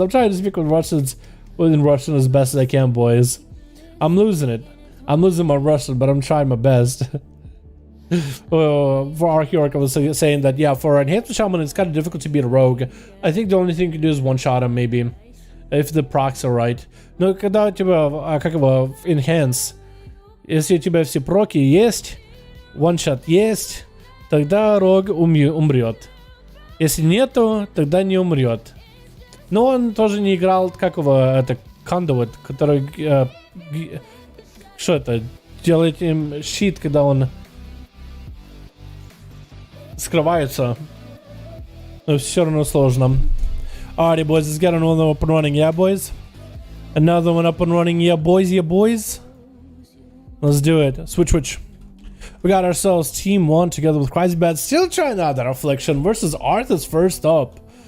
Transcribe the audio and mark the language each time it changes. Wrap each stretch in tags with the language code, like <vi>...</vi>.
<en>I'm trying to speak with Russians in Russian as best as I can, boys. I'm losing it. I'm losing my Russian, but I'm trying my best. For Archeorc, I was saying that, yeah, for Enhanced Shaman, it's kind of difficult to beat a rogue. I think the only thing you can do is one-shot him, maybe. If the procs are right.</en> <ru>Но когда у тебя, как его, Enhance, если у тебя все проки есть, one-shot есть, тогда рог умрет. Если нету, тогда не умрет. Но он тоже не играл, как его, это, Conduit, который, что это, делает им щит, когда он скрывается. Но все равно сложно.</ru> <en>Alrighty, boys, let's get another one up and running, yeah, boys? Another one up and running, yeah, boys, yeah, boys? Let's do it. Switch. We got ourselves Team 1 together with Crazybat, still trying out that Affliction versus Arthas first up.</en>